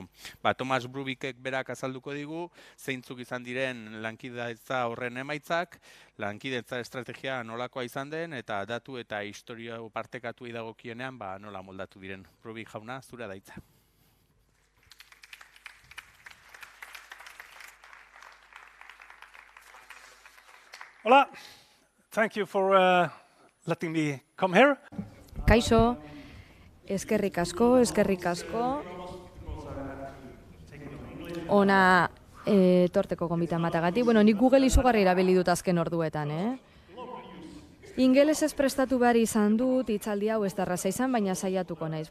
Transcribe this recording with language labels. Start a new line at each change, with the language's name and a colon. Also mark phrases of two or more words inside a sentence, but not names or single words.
Basque: Thomas Brubikek berak azalduko digu, zeintzuk izan diren lankidetza horren emaitzak, lankidetza estrategia nolakoa izan den, eta datu eta historia partekatu idagokienean nola moldatu diren. Brubik jauna, zure daitza.
English: Hola, thank you for letting me come here.
Basque: Kaixo, eskerrik asko. Ona torteko gonbita matagatik. Bueno, nik Google izugarri erabili dut azken orduetan, Ingelesez prestatu behar izan dut, hitzaldi hau ez da erraza izan, baina saiatuko naiz.